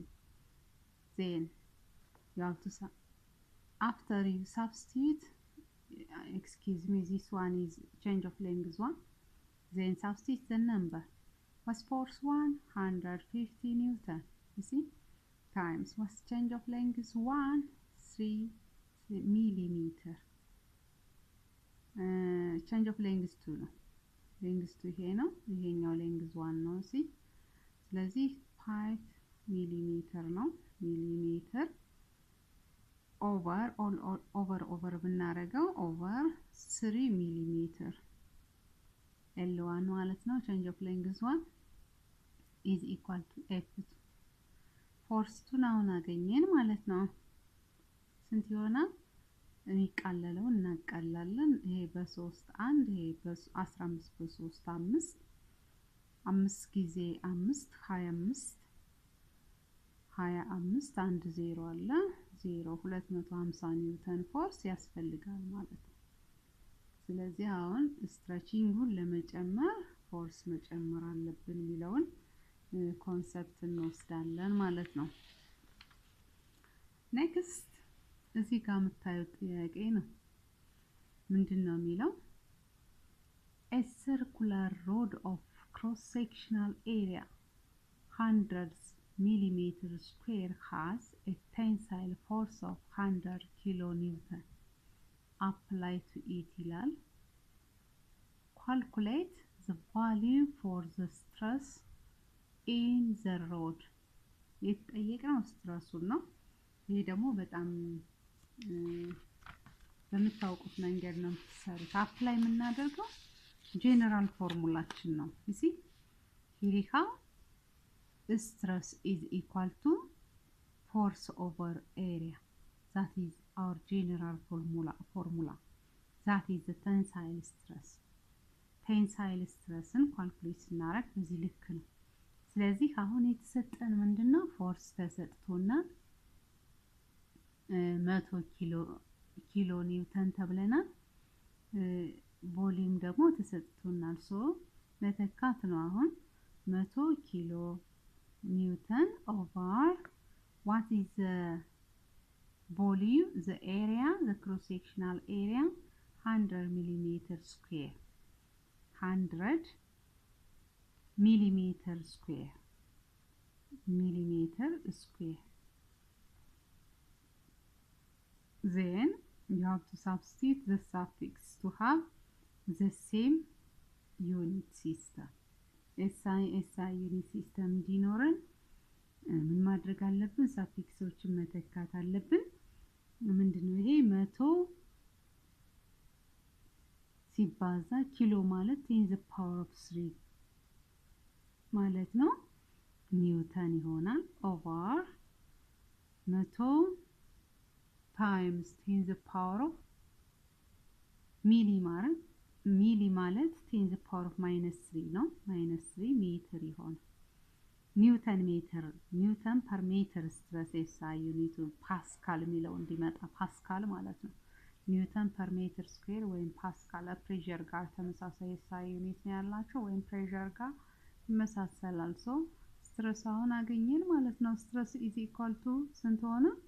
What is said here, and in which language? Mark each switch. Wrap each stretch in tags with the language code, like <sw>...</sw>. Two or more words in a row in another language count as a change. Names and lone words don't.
<en>Then you have to after you substitute, excuse me, this one is change of length 1, then substitute the number. Was force 1 150 Newton, you see, times was change of length 1 3 millimeter, change of length 2</en> <am>ነው። length 2 ይሄ ነው፣ ይሄኛው length 1 ነው። እሺ፣ ስለዚህ 5 ሚሊሜትር ነው።</am> <en>millimeter over</en> <am>ብናረገው</am> <en>over 3 millimeter</en> <am>L1 ማለት ነው።</am> <en>change of length 1 is equal to F2.</en> <am>force 2 አሁን አገኘን ማለት ነው። ስንት ይሆናል? የሚቃለለው እናቃላለን። ይሄ በ3 1 ይሄ በ15 በ3 5 5 ጊዜ 5 25 25 አንድ 0 አለ 0 250</am> <en>newton force</en> <am>ያስፈልጋል ማለት ነው። ስለዚህ አሁን ስትሬቺንጉን ለመጨመር ፎርስ መጨመር አለብን የሚለውን ኮንሰፕት እንወስዳለን ማለት ነው። ኔክስት እዚህ ጋር የምታዩት ጥያቄ ነው። ምንድነው የሚለው?</am> <en>A circular rod of cross sectional area 100 millimeter square has a tensile force of 100 kilonewton applied to it ይላል። Calculate the value for the stress in the rod።</en> <am>የተጠየቀው ስትረሱን ነው። ይሄ ደግሞ በጣም በምታውቁት መንገድ ነው የምትሰሩት። አፕላይ የምናደርገው</am> <en>general formula</en> <am>ነው። እሺ ሂሪካ</am> <en>stress is equal to force over area. That is our general formula. That is the tensile stress. Tensile stressን</en> <am>ካልኩሌት ስናደርግ በዚህ ልክ ነው። ስለዚህ አሁን የተሰጠን ምንድነው? ፎርስ ተሰጥቶና 100</am> <en>kilo newton</en> <am>ተብለናል። ቮሊዩም ደግሞ ተሰጥቶናል። ሶ መተካት ነው። አሁን 100</am> <en>kilo newton over what is the volume, the area, the cross sectional area 100 millimeter square. 100 millimeter square. Then you have to substitute the suffix to have the same unit system. SI unit system</en> <am>እንዲኖረን ምን ማድረግ አለብን? ሳፊክሶችን መተካት አለብን። ምንድነው ይሄ? 100 ሲባዛ ኪሎ ማለት 10</am> <en>the power of</en> <am>3 ማለት ነው ኒውተን ይሆናል። ኦቨር 100</am> <en>times 10 the power of</en> <am>ሚሊ ማለት 10</am> <en>the power of</en> <am>-3 ነው። -3 ሜትር ይሆናል።</am> <en>newton per meter stress SI unit pascal</en> <am>የሚለው እንዲመጣ ፓስካል ማለት ነው።</am> <en>newton per meter square</en> <am>ወይም</am> <en>pascal pressure</en> <am>ጋር ተመሳሳይ</am> <en>SI unit</en> <am>ነው ያላቸው ወይም ፕሬሸር ጋር ይመሳሰላል።</am> <en>so stress</en> <am>አሁን አገኘን ማለት ነው።</am> <en>stress is equal to</en> <am>ስንት ሆነ?</am>